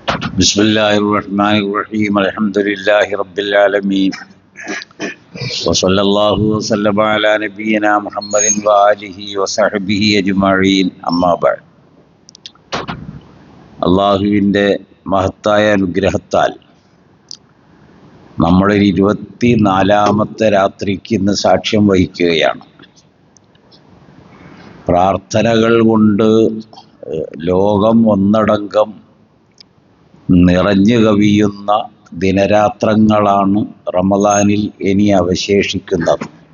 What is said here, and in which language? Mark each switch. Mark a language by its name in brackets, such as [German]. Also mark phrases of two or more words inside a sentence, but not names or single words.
[Arabic] بسم الله الرحمن الرحيم الحمد لله رب العالمين وصلى الله وسلم على نبينا محمد وآله وصحبه أجمعين أما بعد [Malayalam] അള്ളാഹുവിൻ്റെ മഹത്തായ അനുഗ്രഹത്താൽ നമ്മൾ 24ാമത്തെ രാത്രിക്ക് ഇന്ന് സാക്ഷ്യം വഹിക്കുകയാണ്. പ്രാർത്ഥനകൾ കൊണ്ട് ലോകം ഒന്നടങ്കം നിറഞ്ഞു കവിയുന്ന ദിനരാത്രങ്ങളാണ് റമദാനിൽ ഇനി അവശേഷിക്കുന്നത്.